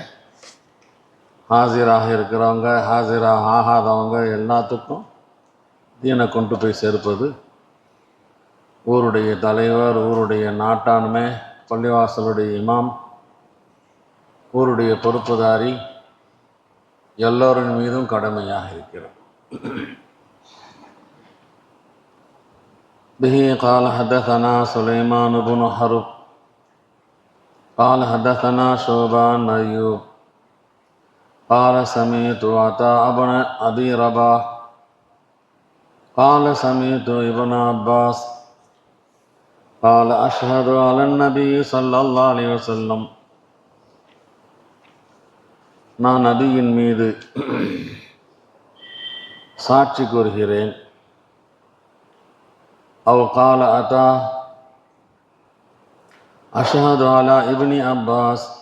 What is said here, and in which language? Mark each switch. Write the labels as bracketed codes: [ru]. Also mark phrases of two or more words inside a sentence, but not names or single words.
[ta] ஹாஜராக இருக்கிறவங்க, ஹாஜராக ஆகாதவங்க எல்லாத்துக்கும் தீனை கொண்டு போய் சேர்ப்பது ஊருடைய தலைவர், ஊருடைய நாட்டாண்மை, பள்ளிவாசலுடைய இமாம், ஊருடைய பொறுப்புதாரி எல்லோரின் மீதும் கடமையாக இருக்கிறது. [ar] به قال حدثنا سليمان بن حرب قال حدثنا شعبان أيوب قال سمعت عطاء بن أبي رباح قال سمعت ابن عباس قال أشهد على النبي صلى الله عليه وسلم. [ta] நான் நபியின் மீது சாட்சி கூறுகிறேன். [ar] أو قال عطاء أشهد على ابن عباس.